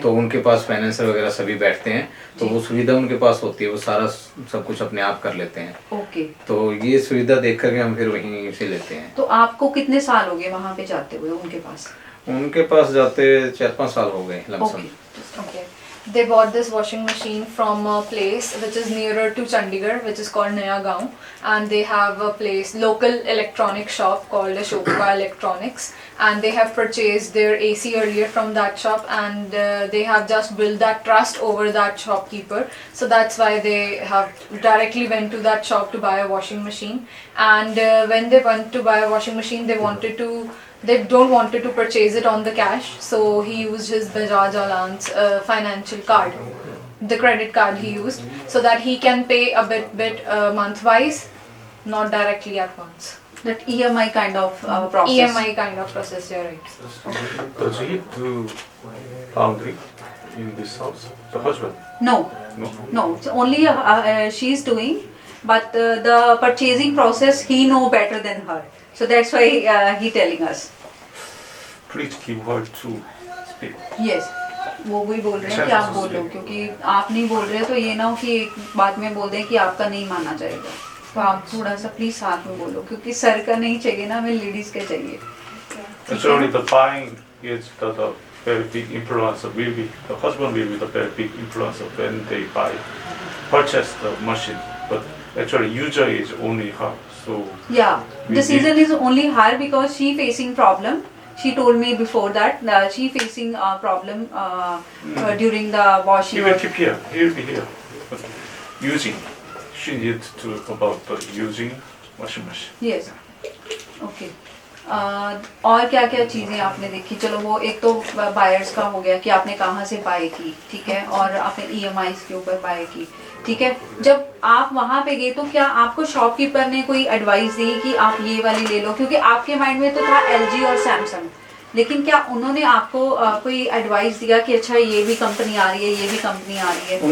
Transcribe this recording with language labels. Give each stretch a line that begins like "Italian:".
Hindi: तो उनके पास फाइनेंसर वगैरह सभी बैठते हैं, तो जी। वो सुविधा उनके पास होती है, वो सारा सब कुछ अपने आप कर लेते हैं। ओके, तो ये सुविधा देख करके हम फिर वहीं से लेते हैं। तो आपको कितने साल हो गए वहाँ पे जाते हुए उनके पास? उनके पास जाते 4-5 साल हो गए lump sum. Okay,
English: Okay. They bought this washing machine from a place which is nearer to Chandigarh, which is called Naya Gaon, and they have a local electronic shop called Ashoka Electronics, and they have purchased their AC earlier from that shop, and they have just built that trust over that shopkeeper, so that's why they have directly went to that shop to buy a washing machine. And when they went to buy a washing machine, they don't wanted to purchase it on the cash, so he used his Bajaj Allianz financial card, the credit card he used, so that he can pay a bit month-wise, not directly at once. that EMI kind of process. EMI kind of process, you're right. Does he do laundry in this house? The husband? No, No. no, it's only she's doing, but the purchasing process he know better than her, so that's why he telling us. Please give her to speak.
Hindi: Yes, वो वही बोल रहे हैं कि आप बोलो, क्योंकि आप नहीं बोल रहे तो ये ना हो कि एक बात में बोल दें कि आपका नहीं माना जाएगा। तो आप थोड़ा सा प्लीज साथ में बोलो क्योंकि सर का नहीं चाहिए ना, हमें लेडीज का चाहिए.
English: Actually, the buying is the very big influencer. Will be the husband will be the very big influencer when they purchase the machine. But actually, user is only her. So Yeah, we the season is only her because she facing problem. She told me before that she facing a problem during the washing. he will keep here. He will be here. But using, she needs to about the using washing machine. Yes. Okay.
Hindi: और क्या क्या चीज़ें आपने देखी? चलो वो एक तो बायर्स का हो गया कि आपने कहाँ से बाय की, ठीक है, और आपने EMI के ऊपर बाय की, ठीक है. जब आप वहाँ पे गए तो क्या आपको शॉपकीपर ने कोई एडवाइस दी कि आप ये वाली ले लो, क्योंकि आपके माइंड में तो था LG और सैमसंग, लेकिन क्या उन्होंने आपको कोई एडवाइस दिया कि अच्छा ये भी कंपनी आ रही है, ये भी कंपनी आ रही है?